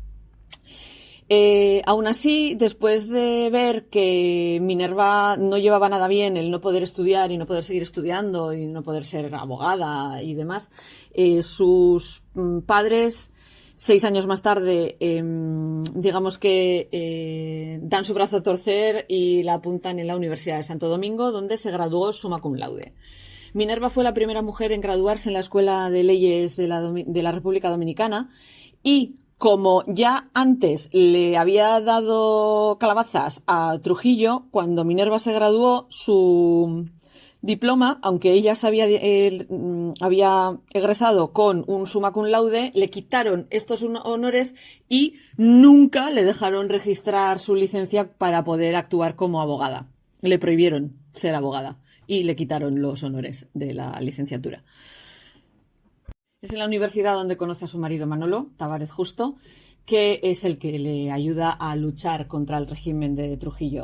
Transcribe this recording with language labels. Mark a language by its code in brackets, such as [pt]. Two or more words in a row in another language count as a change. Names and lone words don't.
[es] Aún así, después de ver que Minerva no llevaba nada bien el no poder estudiar y no poder seguir estudiando y no poder ser abogada y demás, sus padres, 6 años más tarde, digamos que dan su brazo a torcer y la apuntan en la Universidad de Santo Domingo, donde se graduó [la] summa cum laude. [es] Minerva fue la primera mujer en graduarse en la Escuela de Leyes de la República Dominicana, y como ya antes le había dado calabazas a Trujillo, cuando Minerva se graduó, su diploma, aunque ella había egresado con un [la] summa cum laude, [es] le quitaron estos honores y nunca le dejaron registrar su licencia para poder actuar como abogada. Le prohibieron ser abogada y le quitaron los honores de la licenciatura. Es en la universidad donde conoce a su marido Manolo Tavares Justo, que es el que le ayuda a luchar contra el régimen de Trujillo.